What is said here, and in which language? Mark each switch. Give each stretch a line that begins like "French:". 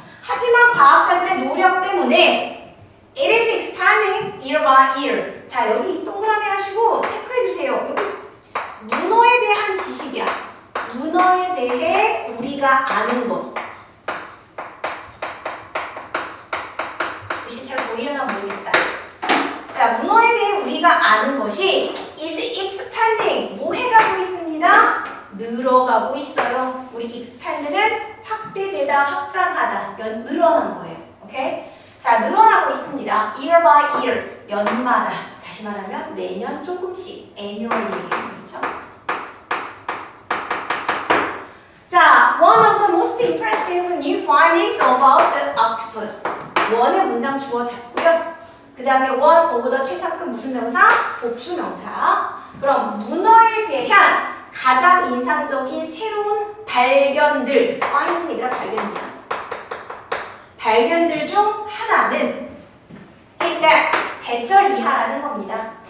Korean: 하지만 과학자들의 노력 때문에
English: it is expanding year by year.
Korean: 자, 여기 동그라미 하시고 체크해주세요. 여기 문어에 대한 지식이야. 문어에 대해 우리가 아는 것. 글씨 잘 보이려나 모르겠다. 자, 문어에 대해 우리가 아는 것이
English: is expanding.
Korean: 뭐 해가고 있습니다? 늘어가고 있어요. 우리 expand는 확대되다, 확장하다, 늘어난 거예요. 오케이? 자, 늘어나고 있습니다.
English: year by year.
Korean: 연마다. 다시 말하면 매년 조금씩. annually 얘기하는 거죠.
English: 자, one of the most impressive new findings about the octopus.
Korean: 원의 문장 주어 잡고요. 그 다음에 one of the 최상급 무슨 명사? 복수명사. 그럼 문어에 대한 가장 인상적인 새로운 발견들. finding이라 발견이야. 발견들 중 하나는
English: is that
Korean: 대절 이하라는 겁니다.